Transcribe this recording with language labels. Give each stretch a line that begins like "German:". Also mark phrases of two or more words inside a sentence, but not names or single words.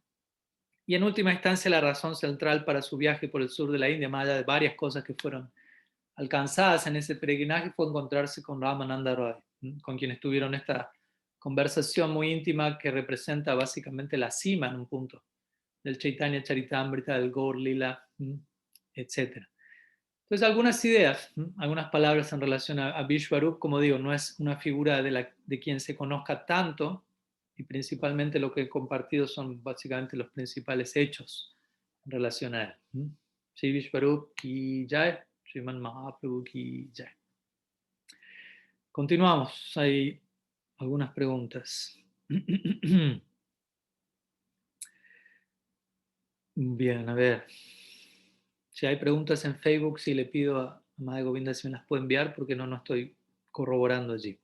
Spanish: Y en última instancia, la razón central para su viaje por el sur de la India, más allá de varias cosas que fueron alcanzadas en ese peregrinaje, fue encontrarse con Ramananda Roy, con quien tuvieron esta conversación muy íntima que representa básicamente la cima en un punto del Chaitanya Charitamrita, del Gaur Lila, etc. Entonces, algunas ideas, algunas palabras en relación a Vishwarup, como digo, no es una figura de quien se conozca tanto, y principalmente lo que he compartido son básicamente los principales hechos en relación a él. Sí,
Bangla: Vishwarup ki jai, Sriman Mahaprabhu ki jai.
Spanish: Continuamos, hay algunas preguntas. Bien, a ver. Si hay preguntas en Facebook, sí le pido a Madre Govinda si me las puede enviar, porque no estoy corroborando allí.